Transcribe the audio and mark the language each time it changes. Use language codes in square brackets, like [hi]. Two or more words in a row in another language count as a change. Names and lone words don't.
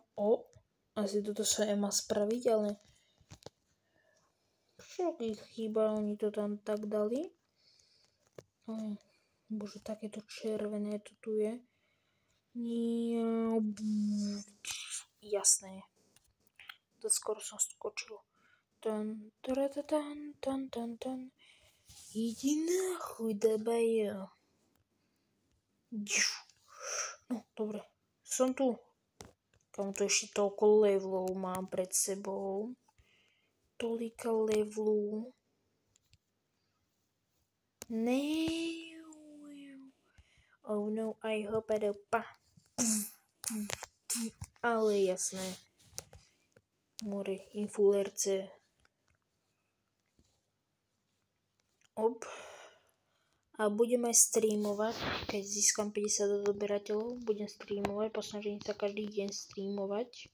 [sk] Asi toto sa nemá spraviť, ale však ich chýba, oni to tam tak dali. Bože, takéto červené to tu je. Jasné. To skoro som skočil. Tan, taratan, tan, tan, tan. Jediná chudoba je. No, dobre. Som tu. Kam to ešte toľko levelov mám pred sebou. Toľka levelov. [en] Oh no, I hope I don't [sk] Ale jasné. [en] More influencer. Op. [sk] A budem aj streamovať, keď získam 50 odberateľov, budem streamovať, posnažím sa každý deň streamovať.